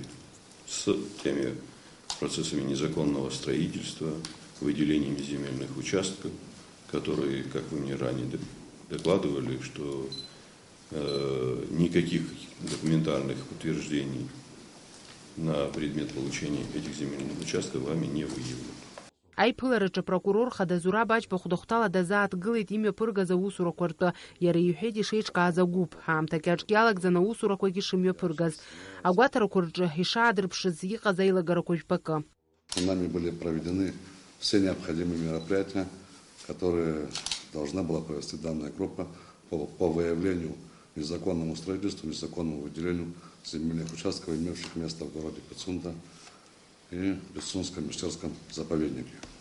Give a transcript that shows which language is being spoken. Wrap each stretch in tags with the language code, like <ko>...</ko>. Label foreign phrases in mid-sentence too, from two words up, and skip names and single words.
<ru>С теми процессами незаконного строительства, выделениями земельных участков, которые, как вы мне ранее докладывали, что никаких документальных подтверждений на предмет получения этих земельных участков вами не выявлено.</ru> <ab>Аиԥылараҿы апрокурор хада Зураб Аџьба хәдахәҭала дазааҭгылеит имҩаԥыргаз аусурақәа ртәы, иара иҳәеит ишеиҿкааз агәыԥ, ҳаамҭак аҿгьы алагӡан аусурақәагьы шымҩаԥыргаз. Агәаҭарақәа рҿы ишаадырԥшыз иҟаз аилагарақәа жәпакы.</ab> <ru>Нами были проведены все необходимые мероприятия, которые должна была провести данная группа по выявлению незаконному строительству, незаконному выделению земельных участков, имевших место в городе Пицунда и Пицунском Мюсерском заповеднике.</ru>